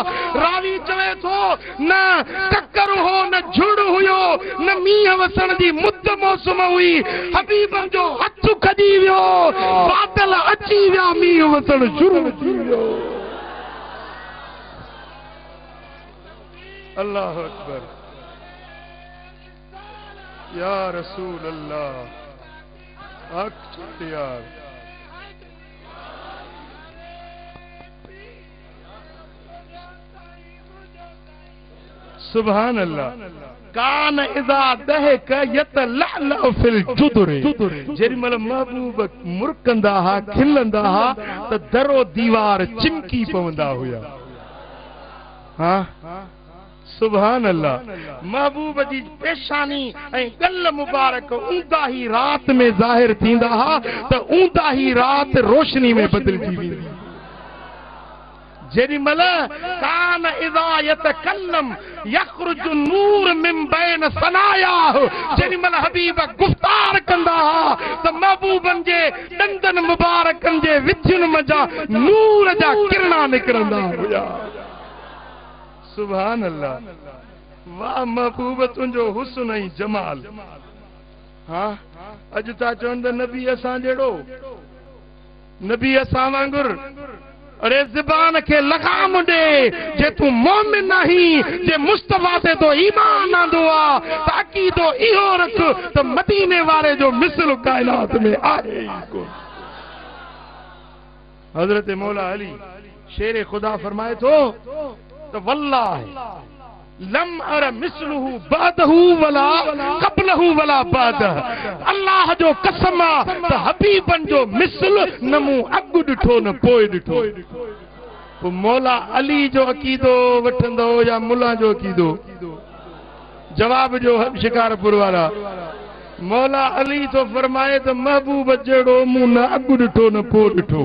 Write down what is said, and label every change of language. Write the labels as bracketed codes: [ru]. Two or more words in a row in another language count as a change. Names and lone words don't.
[sd] रावी चवे थो न ककर हो न झुड़ हुयो न मींहुं वसण जी मुद मौसम हुई, हबीबन जो हथ खजी वियो, बादल अची विया, मींहुं वसण शुरू थी वियो। [ar] الله أكبر. يا رسول الله. [sd] हक यार। [ar] سبحان الله. كان إذا ضحك يتلألأ في الجدر. [sd] जेॾीमहिल महबूब मुरकंदा हा, खिलंदा हा त दरो दीवार चिमकी पवंदा हुया। हाँ [ar] سبحان الله. [sd] महबूब जी पेशानी ऐं गल मुबारक ऊंदा ही रात में ज़ाहिर थींदा हा त ऊंदा ही रात रोशनी में बदिलजी वेंदी। [ar] जेॾीमहिल كان إذا تكلم يخرج نور من بين ثناياه, [sd] जेॾीमहिल हबीब गुफ़्तार कंदा हा त महबूबन जे ॾंदनि मुबारकनि जे विचुनि मज़ा नूर जा किरणा निकिरंदा हुया। [ar] سبحان الله. [sd] वाह महबूब तुंहिंजो हुस्न ऐं जमाल। हाँ अॼु था चवनि त नबी असां जहिड़ो, नबी असां वांगुरु। अरे ज़बान के लगाम दे जे तू मोमिन नहीं, जे मुस्तफा से तो ईमान आंदो आ त अकीदो इहो रख त मदीने वारे जो मिसल कायनात में आहे ही कोन। हजरत मौला अली शेर खुदा फरमाए तो [ar] والله لم أر مثله بعده ولا قبله ولا بعده. [sd] अल्लाह जो कसम आ त हबीबन जो मिसल न मूं अॻु ॾिठो न पोइ ॾिठो। पोइ मौला अली जो अक़ीदो वठंदो या मुल्ला जो अक़ीदो? जवाब जो शिकारपुर वारा। मौला अली तो फरमाए त महबूब जहिड़ो मूं न अॻु ॾिठो न पोइ ॾिठो।